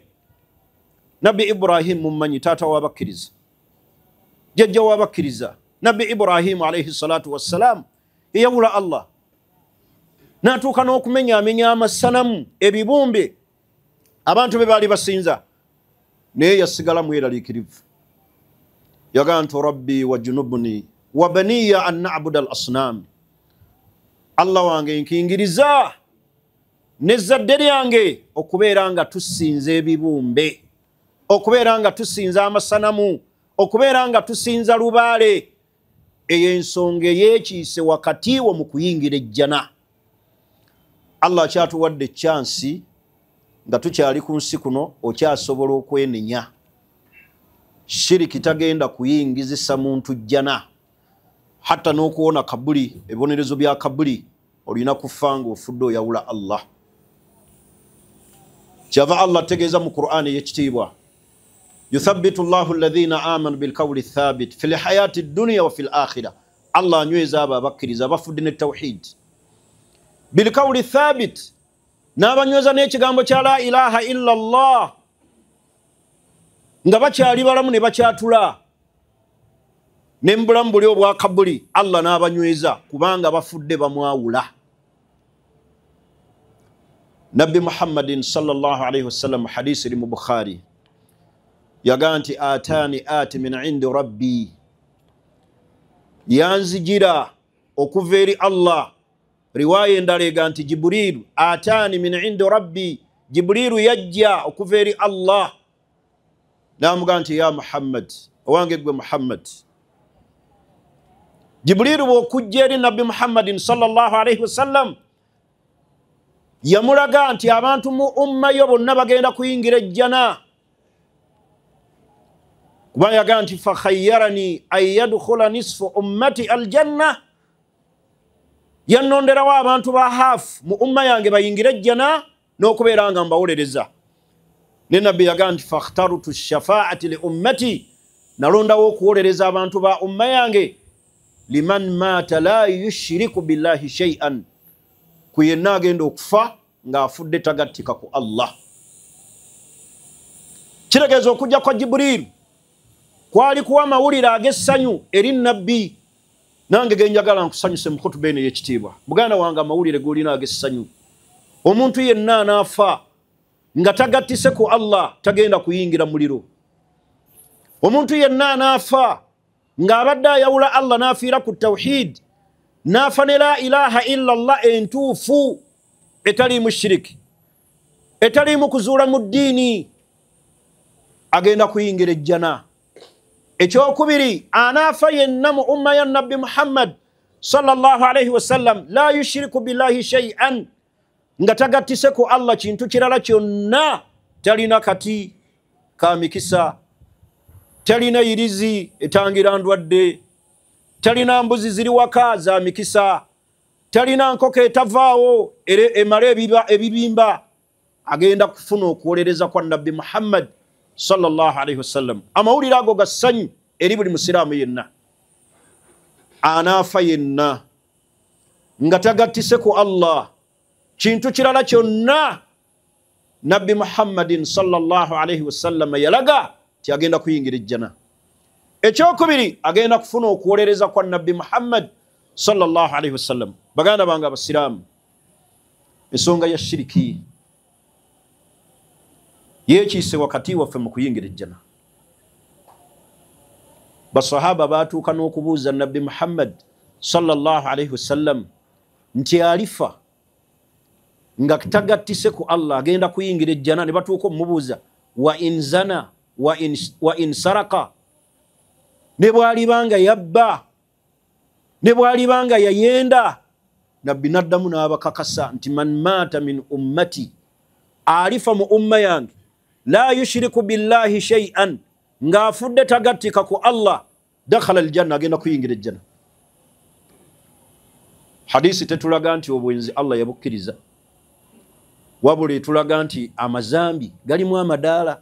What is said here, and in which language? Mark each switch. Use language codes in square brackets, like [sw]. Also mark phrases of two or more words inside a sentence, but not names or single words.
[lg] Nabbi Ibrahim mummanyi taata w'abakkiriza, jjajja w'abakkiriza. Nabbi Ibrahim [ar] عليه الصلاة والسلام [lg] yawula Allah n'atuuka n'okumenyaamenya amasanamu ebibumbe abantu be baali basinza, naye yasigala mweraliikirivu. Yagamba nti [ar] رب اجنبني وبني أن نعبد الأصنام, [lg] Allah wange nkingiriza n'ezzadde lyange okubeera nga tusinza ebibumbe, okubeera nga tusinza amasanamu, okubeera nga tusinza lubaale. Eyo ensonga eyeekiise wakati wo mu kuyingira ejjana. Allah akyatuwadde chansi nga tukyali ku nsi kuno, okyasobola okwenenya. Shiriki tagenda kuyingizisa muntu jjana. Hatta n'okuwona kabuli, ebibonerezo bya kabuli olina kufa ng'ofudde oyawula Allah. Kyava Allah tegeeza mu Qur'ani y'ekitiibwa, [ar] يثبت الله الذين آمنوا بالقول الثابت في الحياة الدنيا وفي الآخرة. [lg] Allah anyweza abo abakkiriza abafudde ne tawhid [ar] بالقول الثابت, [lg] n'abanyweza n'ekigambo kya [ar] لا إله إلا الله [lg] nga bakyali balamu ne bakyatula nembulamu buli obwa kabuli. Allah n'abanyweza kubanga bafudde bamwawula. Nabbi [ar] محمدٍ صلى الله عليه وسلم [lg] hadisi mu Bukhari yagamba nti [ar] أتاني آتٍ من عند ربي, [lg] yanzijira okuva eri Allah. Riwaya endala egamba nti Jibrilu [ar] أتاني من عند ربي, [lg] Jibrilu yajja okuva eri Allah n'amugamba nti [ar] يا محمد, [lg] owange gwe Muhammad. Jibrilu bw'okujja eri Nabbi [ar] محمدٍ صلى الله عليه وسلم [lg] yamulaga nti abantu mu umma yo bonna bagenda kuyingira ejjana. Kuba yagamba nti [ar] فخيرني أن يدخل نصف أمتي الجنة, [lg] yannonderawo abantu ba hafu mu umma yange bayingira ejjana n'okubeera nga mbawulereza. Ne Nabbi yagamba nti [ar] فاخترت الشفاعة لأمتي, [lg] nalondawo okuwolereza abantu ba umma yange [ar] لمن مات لا يشرك بالله شيئا, [lg] ku yenna agenda okufa ng'afudde tagattika ku Allah. Kitegeeza okujja kwa Jibrilu kwali kuwa mawulire ag'essanyu eri Nabbi. Nange genjagala nkusanyuse mu khutuba eno y'ekitiibwa, muganda wange amawulire g'olina ag'essanyu. Omuntu yenna anaafa nga tagattise ku Allah tagenda kuyingira muliro. Omuntu yenna anaafa ng'abadde ayawula Allah n'afiira ku tawhid, n'afa ne [ar] لا إله إلا الله [lg] entuufu etaliimu shiriki, etaliimu kuzuula mu ddiini, agenda kuyingira ejjana. Ekyokubiri, anaafa yenna mu umma ya Nabbi [ar] محمد صلى الله عليه وسلم لا يشرك بالله شيئا, [lg] nga tagattise ku Allah kintu kirala kyonna talina kati. ka mikisa, talina irizi etangira ndwadde, talina mbuzi ziri waka za mikisa, talina nkoko etavaawo emala ebibimba, agenda kufuna okuwolereza kwa Nabbi [ar] محمد صلى الله عليه وسلم. [lg] Amawulire ago ga ssanyu eri buli musiraamu yenna. Anaafa yenna nga tagattise ku Allah kintu kirala kyonna Nabbi [ar] محمدٍ صلى الله عليه وسلم [lg] yalaga ti agenda kuyingira ejjana. Ekyokubiri, agenda kufuna okuwolereza kwa Nabbi [ar] محمد صلى الله عليه وسلم. [lg] Baganda bange abasiraamu, ensonga ya shiriki yekiise wakati waffe mu kuyingira ejjana. Basahaba batuuka n'okubuuza Nabbi [ar] محمد صلى الله عليه وسلم [lg] nti alifa nga kitagattise ku Allah agenda kuyingira ejjana. Ne batuuka omubuuza [ar] وإن زنى وإن سرق, [lg] ne bwalibanga yabba, ne bwalibanga yayenda. Nabbi naddamu n'abakakasa nti [ar] من مات من أمتي, [lg] alifa mu umma yange, [ar] لا يشرك بالله شيئا, [lg] nga afudde tagattika ku Allah, [ar] دخل الجنة, [lg] agenda kuyingira ejjana. Hadisi tetulaga nti obwenzi Allah yabukkiriza, wabula etulaga nti amazambi galimu amadaala.